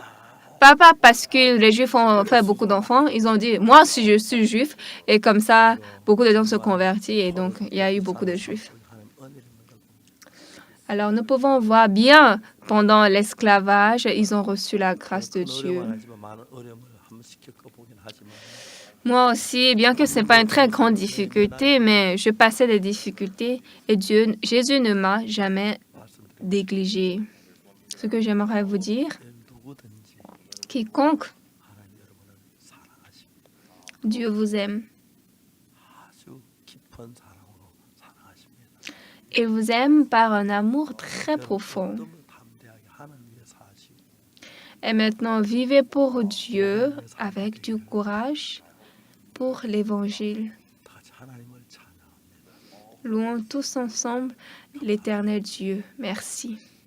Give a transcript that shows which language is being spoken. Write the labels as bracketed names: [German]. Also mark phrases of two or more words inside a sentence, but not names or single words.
[French] Pas parce que les Juifs ont fait beaucoup d'enfants. Ils ont dit, moi, si je suis Juif, et comme ça, beaucoup de gens se convertissent, et donc il y a eu beaucoup de Juifs. Alors, nous pouvons voir bien, pendant l'esclavage, ils ont reçu la grâce de Dieu. [Korean] 많은 어려움을 한번 겪어보긴 하지만 [French] Moi aussi, bien que ce n'est pas une très grande difficulté, mais je passais des difficultés et Jésus ne m'a jamais négligé. Ce que j'aimerais vous dire, [Korean] 누구든지 [French] quiconque, [Korean] 하나님 여러분을 사랑하십니다. [French] Dieu vous aime. [Korean] 아주 깊은 사랑으로 사랑하십니다. [French] Il vous aime par un amour très profond. [Korean] 어둠을 담대하게 하나님 위해 사시고 [French] Et maintenant, vivez pour Dieu avec du courage pour l'Évangile. [Korean] 다 같이 하나님을 찬양합니다. [French] Louons tous ensemble l'éternel Dieu. Merci.